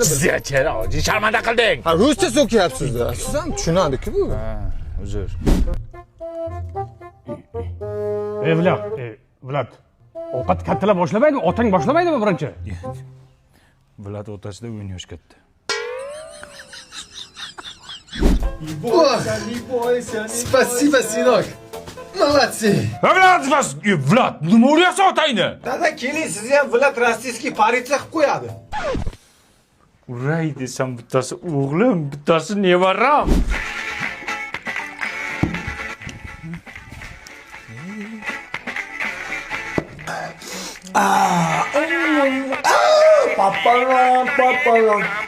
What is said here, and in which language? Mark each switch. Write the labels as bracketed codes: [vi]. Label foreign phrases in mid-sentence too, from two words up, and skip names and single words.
[uz] jizachara, sharmanda qilding. Ha, ruscha so'kyapsiz-da. Siz ham tushunadi-ku bu. Uzr. Vlad. Ovqat kattalar boshlamaydi, otang boshlamaydimi birinchi? Vlad otasidan 10 yosh katta. [ru] Спасибо, сынок. Молодцы. [uz] Vlad, nima o'rayapsan otangni? Dada, keling, sizni ham Vlad [ru] российская полиция [uz] qilib qo'yadi. Uray desam, bittasi o'g'lim, bittasi nevaram. Papalam.